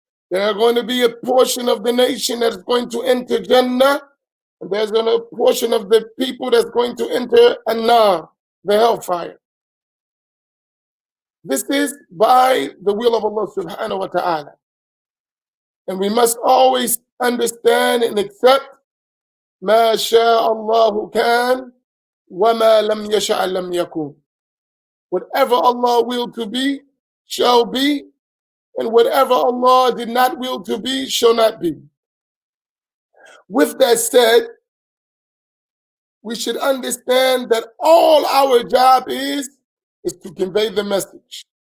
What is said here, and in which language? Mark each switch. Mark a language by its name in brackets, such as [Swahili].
[English] There are going to be a portion of the nation that's going to enter Jannah, and there's going to be a portion of the people that's going to enter An-Nar, the hellfire. This is by the will of Allah subhanahu wa ta'ala. And we must always understand and accept [Arabic] ما شاء الله كان وما لم يشاء لم يكن. [English] Whatever Allah willed to be, shall be, and whatever Allah did not will to be, shall not be. With that said, we should understand that all our job is to convey the message.